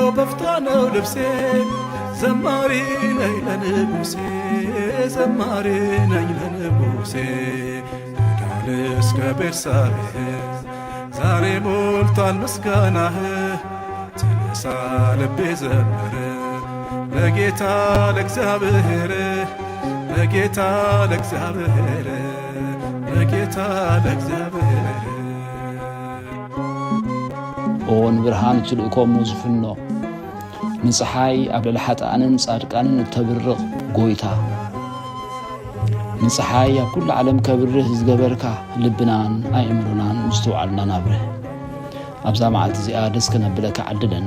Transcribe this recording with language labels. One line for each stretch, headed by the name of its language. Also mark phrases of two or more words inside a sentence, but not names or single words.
Amharic: በፍታ ነው ልብሴ ዘማሪ ነኝ ለንጉሴ ዘማሪ ነኝ ለንጉሴ ከዳን እስከ ቤርሳቤህ ዛሬ ሞልቷል ምስጋናህ ተነሳ ልቤ ዘምር ለጌታ ለእግዚአብሔር ለጌታ ለእግዚአብሔር ለጌታ ለእግዚአብሔር
Tigrinya: ኦን ብርሃን ትልእኮም ዝፍኖ ንፀሓይ ኣብ ልዕሊ ሓጥኣንን ጻድቃንን እተብርቕ ጎይታ ንፀሓይ ኣብ ኩሉ ዓለም ከብርህ ዝገበርካ ልብናን ኣእምሮናን ምስተውዓልና ናብርህ ኣብዛ መዓልቲ እዚኣ ደስ ከነብለካ ዓድለና